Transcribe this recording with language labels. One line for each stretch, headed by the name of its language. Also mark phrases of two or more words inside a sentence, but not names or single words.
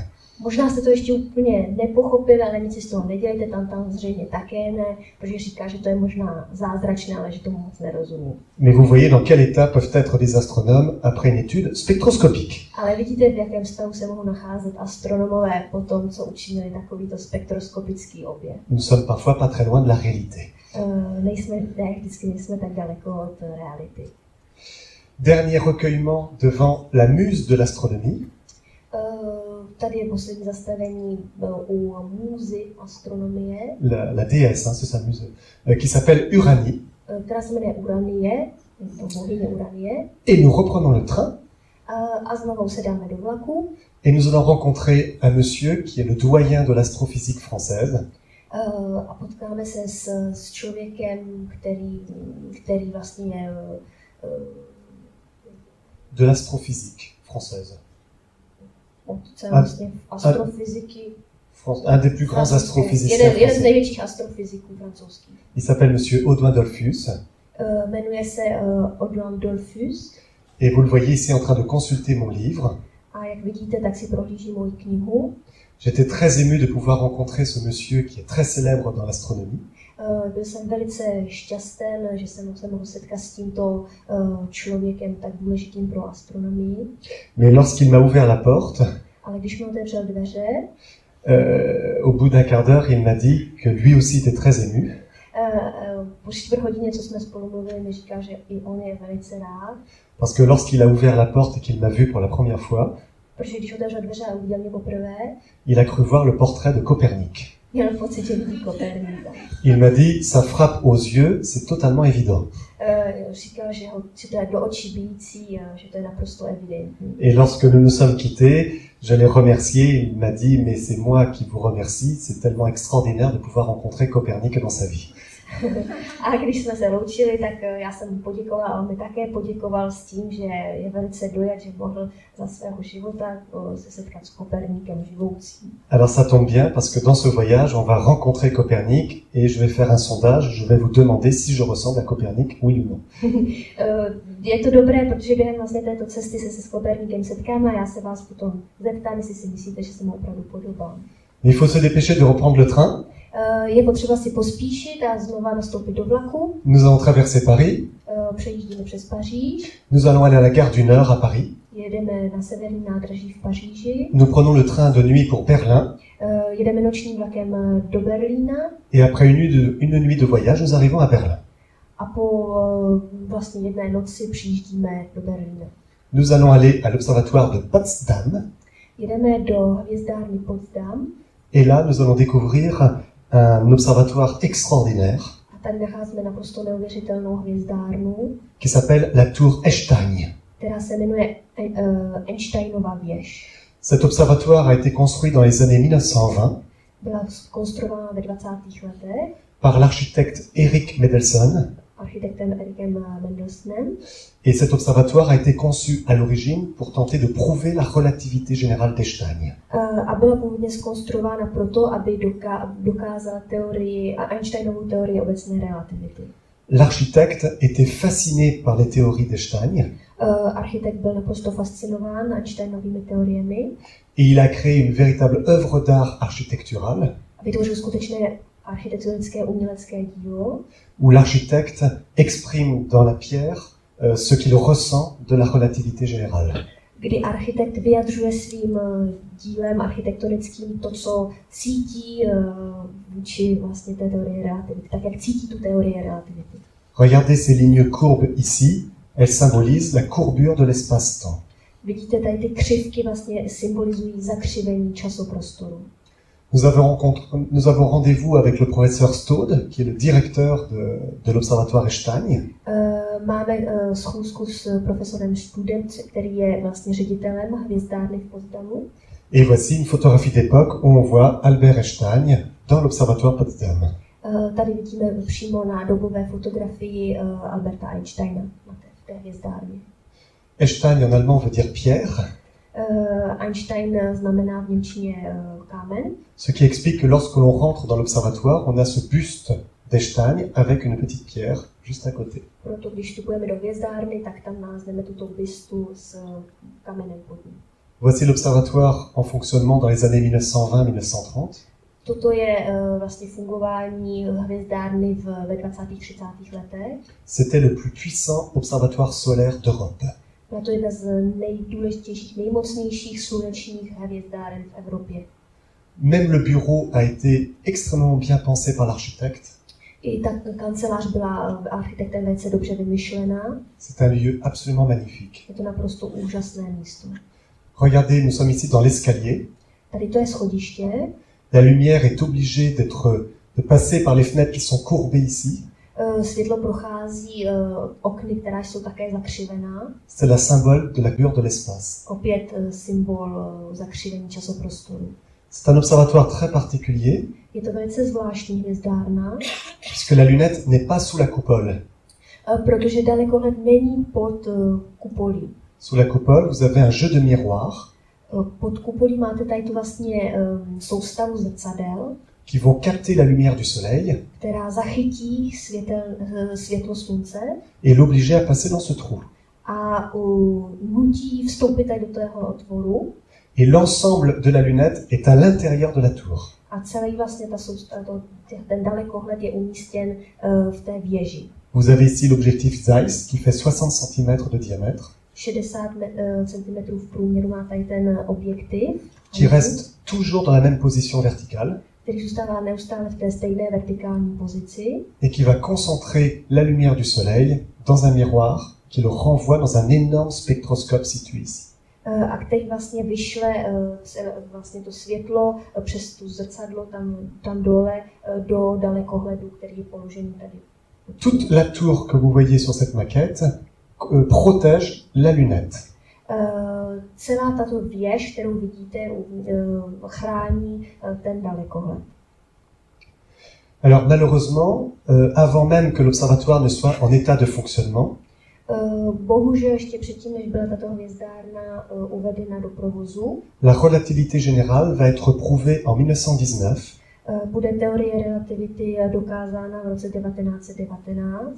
Czech: Možná jste to ještě úplně nepochopili, ale nic si z toho nedělejte, tam zřejmě také ne, protože říká, že to je možná zázračné, ale že tomu moc nerozumí.
French: Mais vous voyez dans quel état peuvent être des astronomes après une étude spectroscopique.
Czech: Ale vidíte, v jakém stavu se mohou nacházet astronomové po tom, co učinili takovýto spektroskopický objev.
French: Nous sommes parfois pas très loin de la réalité.
Czech: Vždycky nejsme tak daleko od reality.
French: Dernier recueillement devant la muse de l'astronomie.
Czech: Tady je poslední zastavení u můzy astronomie.
French: La déesse, c'est sa muse, qui s'appelle Uranie.
Czech: Která se jmenuje Uranie, to bohyně Uranie.
French: Et nous reprenons le train.
Czech: A znovu se dáme do vlaku.
French: Et nous allons rencontrer un monsieur qui est le doyen de l'astrophysique française.
Czech: A potkáme se s člověkem, který vlastně je
French: de l'astrophysique française.
Czech: Vlastně astrofyziky
French: un des plus grands astrophysiciens
Czech: jeden z
French: français.
Czech: největších astrofyziků francouzských.
French: Il s'appelle Monsieur Audouin Dollfus.
Czech: Jmenuje se Audouin Dollfus.
French: Et vous le voyez ici en train de consulter mon livre.
Czech: A jak vidíte, tak si prohlíží moji knihu.
French: J'étais très ému de pouvoir rencontrer ce monsieur qui est très célèbre dans l'astronomie.
Czech: Byl jsem velice šťasten, že jsem se mohl setkat s tímto člověkem tak důležitým pro astronomii.
French: Mais lorsqu'il m'a ouvert la porte,
Czech: Ale když mi otevřel dveře,
French: au bout d'un quart d'heure, il m'a dit que lui aussi était très ému.
Czech: po čtvrt hodině, co jsme spolu mluvili, mi říkal, že i on je velice rád.
French: Parce que lorsqu'il a ouvert la porte et qu'il m'a vu pour la première fois,
Czech: Protože když otevřel dveře a uviděl mě poprvé,
French: il a cru voir le portrait de Copernic.
Czech: měl pocit, že vidí Koperníka.
French: Il m'a dit, ça frappe aux yeux, c'est totalement évident.
Czech: Říkal, že to je do očí bijící, že to je naprosto evidentní.
French: Et lorsque nous nous sommes quittés, je l'ai remercié, il m'a dit, mais c'est moi qui vous remercie, c'est tellement extraordinaire de pouvoir rencontrer Copernic dans sa vie.
Czech: A když jsme se loučili, tak já jsem mu poděkoval a on mi také poděkoval s tím, že je velice dojat, že mohl za svého života se setkat s Koperníkem živoucím.
French: Alors ça tombe bien parce que dans ce voyage, on va rencontrer Copernic et je vais faire un sondage, je vais vous demander si je ressemble à Copernic, oui ou non.
Czech: Je to dobré, protože během vlastně této cesty se s Koperníkem setkáme a já se vás potom zeptám, jestli si myslíte, že se mu opravdu podobám.
French: Il faut se dépêcher de reprendre le train.
Czech: Je potřeba si pospíšit a znova nastoupit do vlaku.
French: Nous allons traverser Paris.
Czech: Přejíždíme přes Paříž.
French: Nous allons aller à la gare du Nord à Paris.
Czech: Jedeme na severní nádraží v Paříži.
French: Nous prenons le train de nuit pour Berlin.
Czech: Jedeme nočním vlakem do Berlína.
French: Et après une nuit de voyage, nous arrivons à Berlin.
Czech: A po vlastně jedné noci přijíždíme do Berlína.
French: Nous allons aller à l'observatoire de Potsdam.
Czech: Jedeme do hvězdárny Potsdam.
French: Et là, nous allons découvrir un observatoire extraordinaire
Czech: A tady nacházíme naprosto neuvěřitelnou hvězdárnu,
French: qui s'appelle la Tour Einstein.
Czech: která se jmenuje Einsteinova věž.
French: Cet observatoire a été construit dans les années 1920
Czech: Byla konstruována ve 20. letech
French: par l'architecte Erik Mendelsohn.
Czech: architektem Erikem Mendelsohnem.
French: Et cet observatoire a été conçu à l'origine pour tenter de prouver la relativité générale d'Einstein.
Czech: A byla původně zkonstruována proto, aby dokázala Einsteinovou teorii obecné relativity.
French: L'architecte était fasciné par les théories d'Einstein.
Czech: Architekt byl naprosto fascinován Einsteinovými teoriemi.
French: Et il a créé une véritable œuvre d'art architecturale
Czech: Vytvořil skutečné architektonické umělecké dílo,
French: où l'architecte exprime dans la pierre ce qu'il ressent de la relativité générale.
Czech: kdy architekt vyjadřuje svým dílem architektonickým to, co cítí vůči vlastně té teorie relativity, tak jak cítí tu teorii relativity.
French: Regardez ces lignes courbes ici, elles symbolisent la courbure de l'espace-temps.
Czech: Vidíte, tady ty křivky vlastně symbolizují zakřivení časoprostoru.
French: Nous avons rendez-vous avec le professeur Staude, qui est le directeur de l'observatoire Einstein.
Czech: Máme schůzku s profesorem Studem, který je vlastně ředitelem hvězdárny v Potsdamu.
French: Et voici une photographie d'époque où on voit Albert Einstein dans l'observatoire Potsdam.
Czech: Tady vidíme přímo na dobové fotografii Alberta Einsteina v té hvězdárně.
French: Einstein en allemand veut dire pierre.
Czech: Einstein znamená v němčině kámen.
French: Ce qui explique que lorsque l'on rentre dans l'observatoire, on a ce buste d'Einstein avec une petite pierre juste à côté.
Czech: Proto když vstupujeme do hvězdárny, tak tam nalezneme tuto bystu s kamenem pod ní.
French: Voici l'observatoire en fonctionnement dans les années 1920-1930.
Czech: Toto je vlastně fungování hvězdárny ve 20. 30. letech.
French: C'était le plus puissant observatoire solaire d'Europe.
Czech: Byla to jedna z nejdůležitějších, nejmocnějších slunečních hvězdáren v Evropě.
French: Même le bureau a été extrêmement bien pensé par l'architecte.
Czech: I ta kancelář byla architektem velice dobře vymyšlená.
French: C'est un lieu absolument magnifique.
Czech: Je to naprosto úžasné místo.
French: Regardez, nous sommes ici dans l'escalier.
Czech: Tady to je schodiště.
French: La lumière est obligée de passer par les fenêtres qui sont courbées ici.
Czech: Světlo prochází okny, která jsou také zakřivená.
French: C'est la symbole de la courbure de l'espace.
Czech: Opět symbol zakřivení časoprostoru.
French: C'est un observatoire très particulier.
Czech: Je to velice zvláštní hvězdárna.
French: Puisque la lunette n'est pas sous la coupole.
Czech: Protože dalekohled není pod kupolí.
French: Sous la coupole, vous avez un jeu de miroirs.
Czech: Pod kupolí máte tady tu vlastně soustavu zrcadel,
French: qui vont capter la lumière du soleil
Czech: která zachytí světlo slunce
French: et l'obliger à passer dans ce trou.
Czech: a nutí vstoupit tady do tého otvoru.
French: Et l'ensemble de la lunette est à l'intérieur de la tour.
Czech: A celý vlastně ten dalekohled je umístěn v té věži.
French: Vous avez ici l'objectif Zeiss qui fait 60 cm de diamètre,
Czech: 60 cm v průměru má tady ten objektiv,
French: qui reste toujours dans la même position verticale
Czech: který zůstává neustále v té stejné vertikální pozici
French: et qui va concentrer la lumière du soleil dans un miroir qui le renvoie dans un énorme spectroscope situé ici.
Czech: a který vlastně vyšle vlastně to světlo přes tu zrcadlo tam dole do dalekohledu, který je položený tady.
French: Toute la tour que vous voyez sur cette maquette protège la lunette.
Czech: Celá tato věž, kterou vidíte, chrání ten dalekohled.
French: Alors malheureusement, avant même que l'observatoire ne soit en état de fonctionnement,
Czech: Bohužel ještě předtím, než byla tato hvězdárna uvedena do provozu,
French: la relativité générale va être prouvée en 1919
Czech: bude teorie relativity dokázána v roce 1919